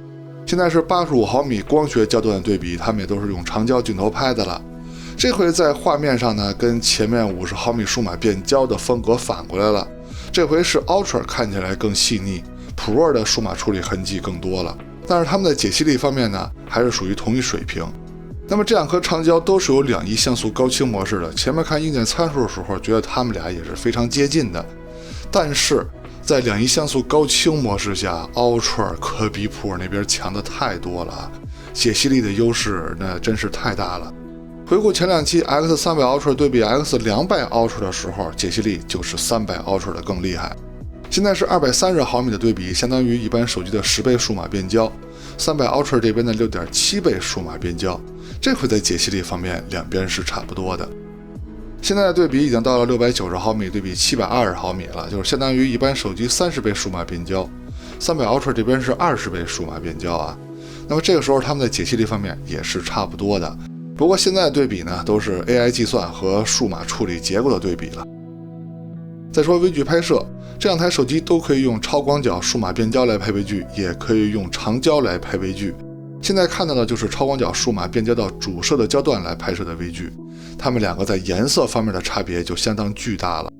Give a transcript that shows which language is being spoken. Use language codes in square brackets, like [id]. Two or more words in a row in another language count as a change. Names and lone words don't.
[zh] 現在是85毫米光學焦段的對比，他們也都是用長焦鏡頭拍的了。這回在畫面上呢，跟前面50毫米數碼變焦的風格反過來了。這回是 Ultra 看起來更細膩， Pro 的數碼處理痕跡更多了。但是他們的解析力方面呢，還是屬於同一水平。那麼这2顆長焦都是有2.1像素高清模式的，前面看硬件參數的時候，覺得它們倆也是非常接近的。但是在2.1像素高清模式下 ，Ultra 可比普尔那邊強的太多了，解析力的優勢那真是太大了。回顧前2期 X300 Ultra 对比 X200 Ultra 的时候，解析力就是300 Ultra 的更厲害。现在是230毫米的对比，相當於一般手機的10倍數碼變焦，300 Ultra 這邊的6.7倍數碼變焦，這回在解析力方面兩邊是差不多的。現在的對比已經到了690毫米對比720毫米了，就是相當於一般手機30倍數碼變焦，300 Ultra 這邊是20倍數碼變焦啊。那麼這個時候他們的解析力方面也是差不多的。不過現在的对比呢，都是 AI 計算和數碼處理結構的對比了。再說微距拍攝，這2台手機都可以用超廣角數碼變焦來拍微距，也可以用長焦來拍微距。現在看到的就是超廣角數碼變焦到主攝的焦段來拍攝的微距，它們2個在顏色方面的差別就相當巨大了。